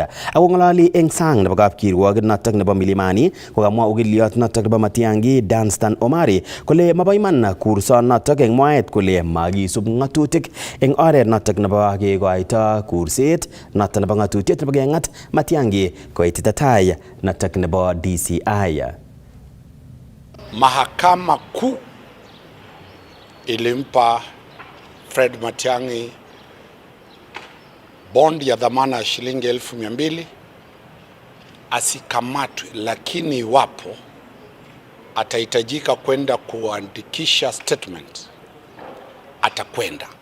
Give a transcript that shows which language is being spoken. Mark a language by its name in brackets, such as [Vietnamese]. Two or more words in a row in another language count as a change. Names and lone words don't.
[Kalenjin] Ako ngalali eng sang nebo kapkirwok notok nebo Milimani kokamwa okiliot notok nebo Matiang'i Danstan Omari kole mabo iman kurso notok eng mwaet kole makisub ngatutik eng oret notok nebo kekoito kurset notok nebo ngatutiet nebo kengat Matiang'i koitita tai notok nebo DCI. [Swahili] Mahakama Kuu ilimpa Fred Matiang'i bond ya dhamana ya shilingi 200,000 asikamatwe, lakini iwapo atahitajika kwenda kuandikisha statement atakwenda.